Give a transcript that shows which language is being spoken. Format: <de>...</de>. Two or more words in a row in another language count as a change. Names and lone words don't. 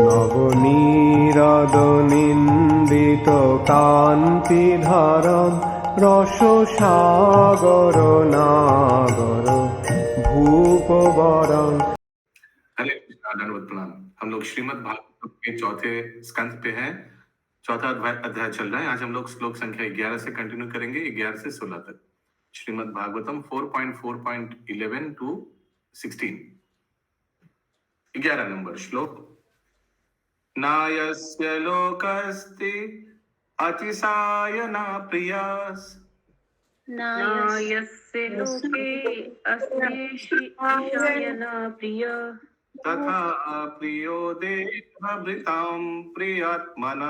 <sa>नवनीरद-निन्दित कान्तिधारम रससागर नागर भूपवरं।</sa> <hi>हरे कृष्णा, दंडवत प्रणाम। हम लोग श्रीमद् भागवत के चौथे स्कंद पे हैं। चौथा अध्याय चल रहा है। आज हम लोग श्लोक संख्या 11 से कंटिन्यू करेंगे, 11 से 16 तक। श्रीमद् भागवतम 4.4.11 टू 16। 11 नंबर श्लोक।</hi> <sa>नायस्य लोकस्ति अतिसायना प्रियास नायस्य लोके अस्ति ईशायना प्रिय तथा प्रियो देहभृतां प्रियात्मना</sa>